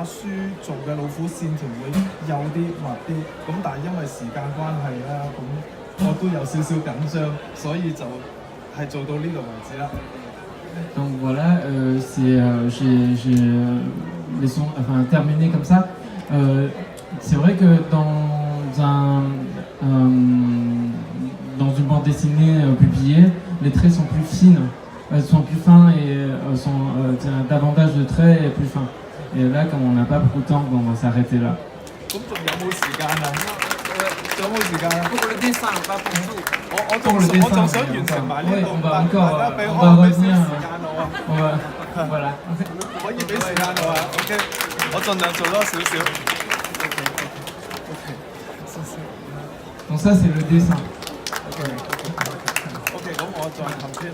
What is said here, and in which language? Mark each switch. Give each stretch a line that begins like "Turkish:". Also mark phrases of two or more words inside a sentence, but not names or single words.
Cantonese: 書做嘅老虎線條會幼啲密啲，咁但係因為時間關係啦，咁我都有少少緊張，所以就係做到呢度為止啦。
French: Donc voilà, laissons terminer comme ça. C'est vrai que dans une bande dessinée publiée, les traits sont plus fines. Elles sont plus fins et davantage de traits et plus fins. Et là, comme on n'a pas beaucoup de temps, bon, on va s'arrêter là.
Cantonese: 咁仲有冇時間啊？仲有冇時間啊？
French: pour le dessin, pas pour tout.
Cantonese: 我仲想完成埋呢度，大家俾時間我啊。
French: Voilà.
Cantonese: 可以俾時間我啊 ？OK， 我盡量做多少少。
French: Donc ça, c'est le dessin.
Cantonese: OK， 咁我再後邊。